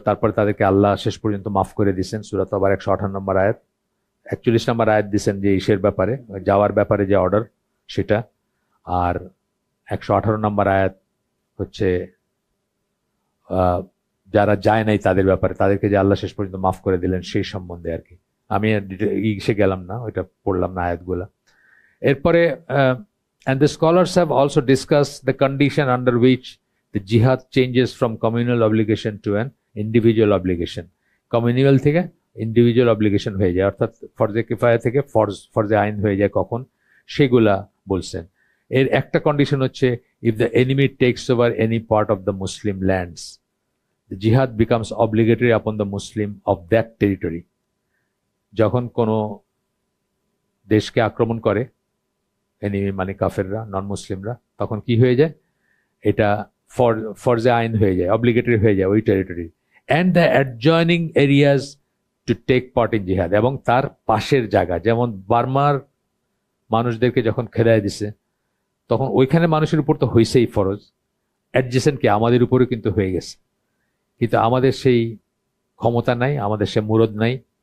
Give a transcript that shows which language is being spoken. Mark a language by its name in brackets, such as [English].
[Bangla] তারপর তাদেরকে আল্লাহ শেষ পর্যন্ত মাফ করে দিয়েছেন। সূরা তবার 118 নম্বর আয়াত, 41 নম্বর আয়াত দিচ্ছেন যে ইসের ব্যাপারে, যাওয়ার ব্যাপারে যে অর্ডার সেটা, আর 118 নম্বর আয়াত হচ্ছে যারা যায় নাই তাদের ব্যাপারে, তাদেরকে যে আল্লাহ শেষ পর্যন্ত মাফ করে দিলেন সেই সম্বন্ধে আর কি। আমি ইসে গেলাম না, ওইটা পড়লাম না আয়াতগুলা। [English] এরপরে and the scholars have also discussed the condition under which the jihad changes from communal obligation to an individual obligation. [Bangla] Communal থেকে ইন্ডিভিজুয়াল অব্লিগেশন হয়ে যায়, অর্থাৎ ফরজে কিফায়া থেকে ফরজে আইন হয়ে যায় কখন, সেগুলা বলছেন। এর একটা কন্ডিশন হচ্ছে [English] If the enemy takes over any part of the Muslim lands, the jihad becomes obligatory upon the Muslim of that territory. [Bangla] যখন কোনো দেশকে আক্রমণ করে এনিমি মানে কাফেররা, নন মুসলিমরা, তখন কি হয়ে যায়, এটা ফরজে আইন হয়ে যায়, অব্লিগেটরি হয়ে যায় ওই territory, [English] and the adjoining areas to take part in jihad, [Bangla] এবং তার পাশের জায়গা, যেমন বার্মার মানুষদেরকে যখন খেদায় দিছে তখন ওইখানে মানুষের উপর তো হয়েছেই ফরজ, অ্যাডজেসেন্ট কি আমাদের উপরে কিন্তু হয়ে গেছে, কিন্তু আমাদের সেই ক্ষমতা নাই, আমাদের সে মুরদ নাই,